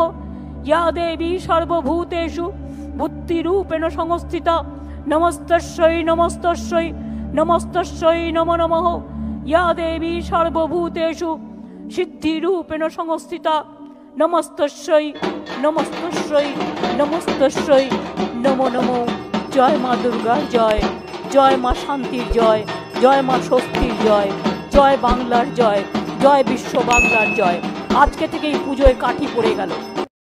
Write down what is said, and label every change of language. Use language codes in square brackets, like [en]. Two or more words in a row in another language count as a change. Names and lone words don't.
[sa] ইয়া দেবী সর্বভূতেষু বুদ্ধিরূপেণ সংস্থিতা নমস্তস্যৈ নমস্তস্যৈ নমস্তস্যৈ নমো নমঃ। ইয়া দেবী সর্বভূতেষু সিদ্ধিরূপেণ সংস্থিতা নমস্তস্যৈ নমস্তস্যৈ নমস্তস্যৈ নমো নমঃ। [bn] জয় মা দুর্গার জয়, জয় মা শান্তির জয়, জয় মা স্বস্তির জয়, জয় বাংলার জয়, জয় বিশ্ব বাংলার জয়। আজকে থেকেই পুজোয় কাঠি পড়ে গেল।